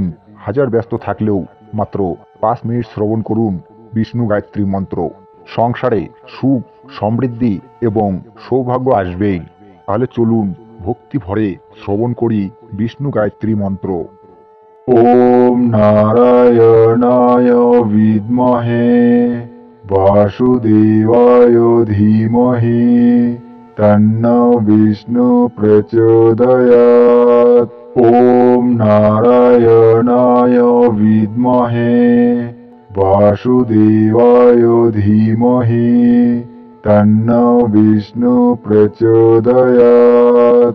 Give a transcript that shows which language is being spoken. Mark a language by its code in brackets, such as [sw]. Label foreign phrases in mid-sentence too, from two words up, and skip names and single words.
[bn] হাজার ব্যস্ত থাকলেও মাত্র 5 মিনিট শ্রবণ করুন বিষ্ণু গায়ত্রী মন্ত্র। সংসারে সুখ, সমৃদ্ধি এবং সৌভাগ্য আসবেই। তাহলে চলুন ভক্তি ভরে শ্রবণ করি বিষ্ণু গায়ত্রী মন্ত্র। [sa] ওম নারায়ণায় বিদ্মহে वासुदेवाय धीमहि तन्नो विष्णु प्रचोदयात्। ॐ नारायणाय विद्महे वासुदेवाय धीमहि तन्नो विष्णु प्रचोदयात्।